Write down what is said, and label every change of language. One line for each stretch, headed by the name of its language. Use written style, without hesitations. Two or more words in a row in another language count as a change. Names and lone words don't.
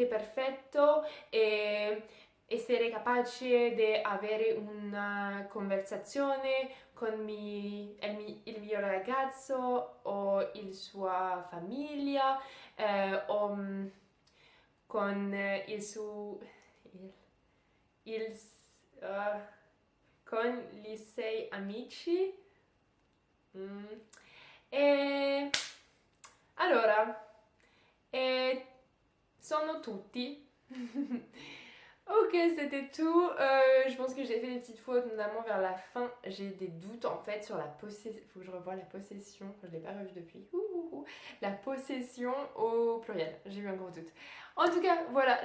Italian: perfetto, e essere capace di avere una conversazione con il mio ragazzo o la sua famiglia, o con con gli 6 amici. E allora, sono tutti.
French: Ok, c'était tout. Je pense que j'ai fait des petites fautes, notamment vers la fin. J'ai des doutes en fait sur la possession. Faut que je revoie la possession. Je ne l'ai pas revue depuis. La possession au pluriel. J'ai eu un gros doute. En tout cas, voilà.